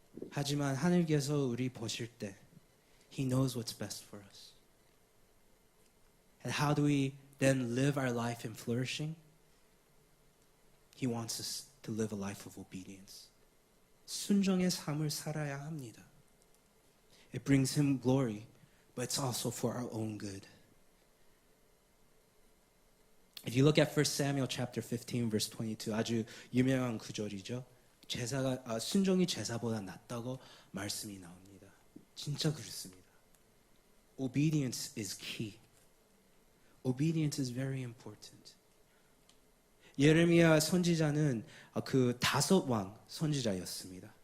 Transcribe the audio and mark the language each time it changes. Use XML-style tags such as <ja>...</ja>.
<ko>하지만 하나님께서 우리 보실 때</ko> <en>He knows what's best for us. And how do we then live our life in flourishing? He wants us to live a life of obedience.</en> <ko>순종의 삶을 살아야 합니다.</ko> <en>It brings Him glory, but it's also for our own good. If you look at 1 Samuel chapter 15 verse 22</en> <ko>아주 유명한 구절이죠. 순종이 제사보다 낫다고 말씀이 나옵니다. 진짜 그렇습니다.</ko> <en>Obedience is key. Obedience is very important.</en> <ko>예레미야 선지자는 그 5왕 선지자였습니다.</ko>